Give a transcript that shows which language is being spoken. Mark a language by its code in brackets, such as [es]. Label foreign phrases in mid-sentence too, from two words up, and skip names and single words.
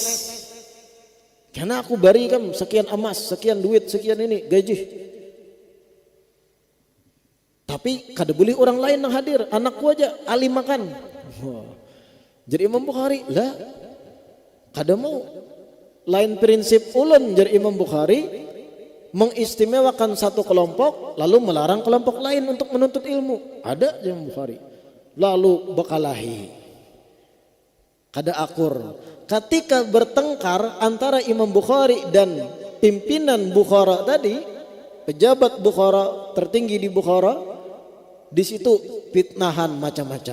[bjn] Karena aku bari Ikam sekian emas, sekian duit, sekian ini gaji. Tapi kada boleh orang lain yang hadir, anakku aja alim makan. Jadi Imam Bukhari lah, kada mau. Lain prinsip ulun jadi Imam Bukhari, [id] mengistimewakan satu kelompok lalu melarang kelompok lain untuk menuntut ilmu. [bjn] Ada Imam Bukhari. Lalu bekalahi. Kada akur. [id] Ketika bertengkar antara Imam Bukhari dan pimpinan Bukhara tadi, pejabat Bukhara tertinggi di Bukhara, di situ fitnahan macam-macam.